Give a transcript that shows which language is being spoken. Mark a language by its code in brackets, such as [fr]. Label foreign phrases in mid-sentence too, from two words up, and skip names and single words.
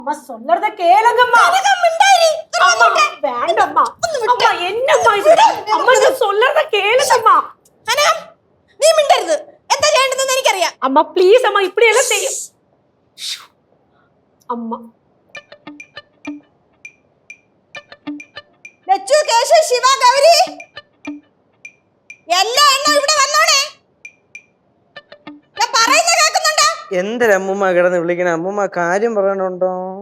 [ta] அம்மா சொல்றத கேளுங்கம்மா. அம்மா வேண்டம்மா. அம்மா என்னம்மா இது? அம்மா நான் சொல்றத கேளுங்கம்மா. [ml] അനകം നീ മിണ്ടരുത്. എന്താ ചെയ്യേണ്ടതെന്ന് എനിക്കറിയാം. [ta] அம்மா ப்ளீஸ் அம்மா இப்படி எல்லாம் செய்யும். அம்மா [ml] ലച്ചു കേശു ശിവ ഗൗരി എല്ലാ എണ്ണം ഇവിടെ വന്നോണേ. ഞാൻ പറയുന്നത് കേൾക്കുന്നുണ്ടോ? എന്തൊരമ്മൂമ്മ കിടന്ന് വിളിക്കണ? അമ്മൂമ്മ കാര്യം പറയണുണ്ടോ?